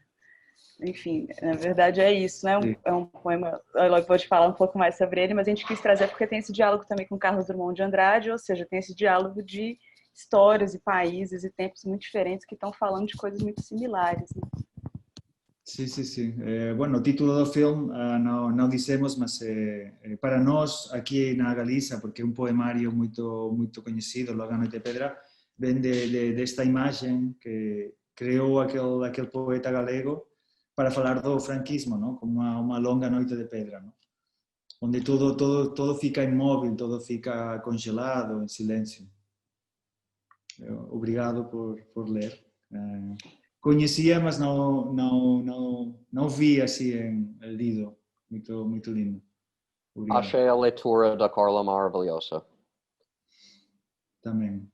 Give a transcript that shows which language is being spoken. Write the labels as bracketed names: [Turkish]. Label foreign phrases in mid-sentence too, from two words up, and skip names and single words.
[Portuguese] Enfim, na verdade é isso, né? É um poema, a Eloy pode falar um pouco mais sobre ele, mas a gente quis trazer porque tem esse diálogo também com Carlos Drummond de Andrade, ou seja, tem esse diálogo de histórias e países e tempos muito diferentes que estão falando de coisas muito similares. Né? [Galician] Sí, sí, sí. Bueno, o título do filme non dissemos, mas para nós aquí na Galiza, porque é un poemario moito coñecido, Logo a Noite de Pedra, ven desta imaxe que creou aquel poeta galego para falar do franquismo, ¿no? [Portuguese] Como uma longa noite de pedra, ¿no? Onde todo fica inmóvil, todo fica congelado, en silencio. Obrigado por ler. Conhecia, mas não vi assim lido. Muito lindo. Obrigado. Achei a leitura da Carla maravilhosa. Também.